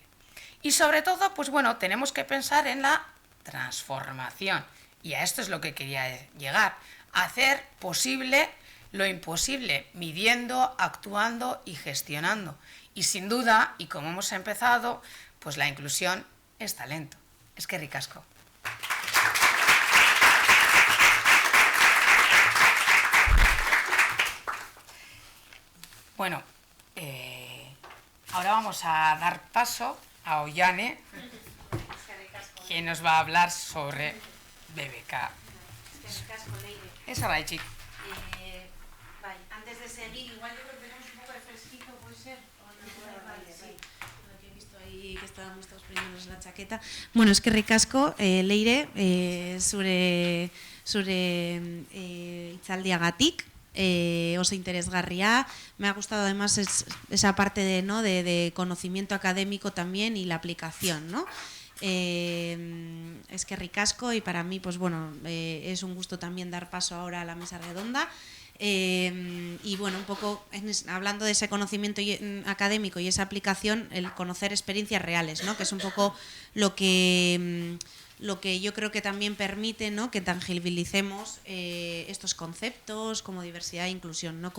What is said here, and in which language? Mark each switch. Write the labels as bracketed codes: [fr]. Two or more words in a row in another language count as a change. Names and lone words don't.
[es] Y sobre todo, pues bueno, tenemos que pensar en la transformación. Y a esto es lo que quería llegar. Hacer posible lo imposible, midiendo, actuando y gestionando. Y sin duda, y como hemos empezado, pues la inclusión es talento. [eu] Eskerrik asko. [es] Bueno, ahora vamos a dar paso a Ollane, que nos va a hablar sobre BBK. [eu] Es horaitik. [es] Antes de seguir, igual yo creo que tenemos un poco de fresquito, ¿puede ser? Vale, sí. Lo que he visto ahí que estábamos todos poniéndonos la chaqueta. [eu] Bueno, eskerrik asko, Leire, zure hitzaldiagatik. Oso interesgarria. [es] Me ha gustado además esa parte de conocimiento académico también y la aplicación, ¿no? [eu] Eskerrik asko, [es] y para mí, pues bueno, es un gusto también dar paso ahora a la mesa redonda. Y bueno, un poco hablando de ese conocimiento académico y esa aplicación, el conocer experiencias reales, ¿no? Que es un poco lo que yo creo que también permite, ¿no?, que tangibilicemos estos conceptos como diversidad e inclusión, ¿no?